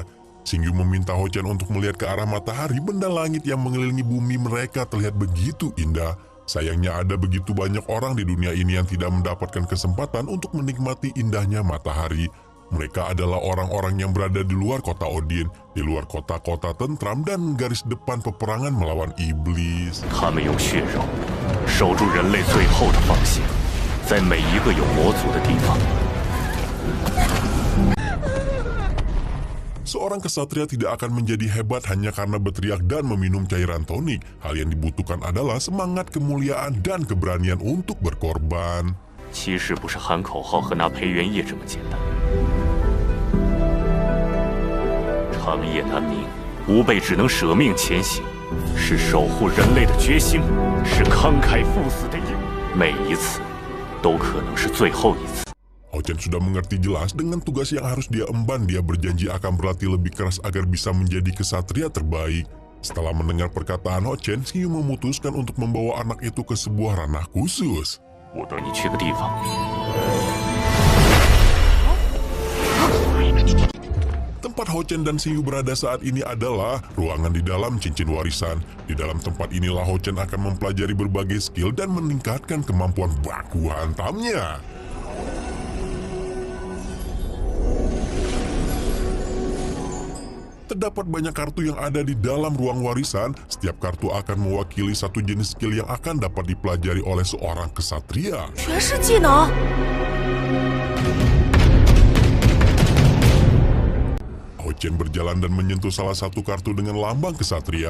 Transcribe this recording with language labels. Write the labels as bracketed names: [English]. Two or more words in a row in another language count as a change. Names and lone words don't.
[Indonesian] Xingyu meminta Ho-Chen untuk melihat ke arah matahari. Benda langit yang mengelilingi bumi mereka terlihat begitu indah. Sayangnya ada begitu banyak orang di dunia ini yang tidak mendapatkan kesempatan untuk menikmati indahnya matahari. Mereka adalah orang-orang yang berada di luar kota Odin, di luar kota-kota tentram dan garis depan peperangan melawan iblis. [Chinese] 他们用血肉守住人类最后的防线，在每一个有魔族的地方。 [Indonesian] Seorang kesatria tidak akan menjadi hebat hanya karena berteriak dan meminum cairan tonik. Hal yang dibutuhkan adalah semangat, kemuliaan, dan keberanian untuk berkorban. [Chinese] 骑士不是喊口号和拿培元液这么简单。长夜难明，吾辈只能舍命前行，是守护人类的决心，是慷慨赴死的义务。每一次，都可能是最后一次。 [Indonesian] Ho-Chen sudah mengerti jelas dengan tugas yang harus dia emban. Dia berjanji akan berlatih lebih keras agar bisa menjadi kesatria terbaik. Setelah mendengar perkataan Ho-Chen, Xingyu memutuskan untuk membawa anak itu ke sebuah ranah khusus. [Chinese] 我带你去个地方。 [Indonesian] Tempat Ho-Chen dan Xingyu berada saat ini adalah ruangan di dalam cincin warisan. Di dalam tempat inilah Ho-Chen akan mempelajari berbagai skill dan meningkatkan kemampuan baku hantamnya. Terdapat banyak kartu yang ada di dalam ruang warisan. Setiap kartu akan mewakili satu jenis skill yang akan dapat dipelajari oleh seorang kesatria. [Chinese] 全是技能。 [Indonesian] Ho-Chen berjalan dan menyentuh salah satu kartu dengan lambang kesatria.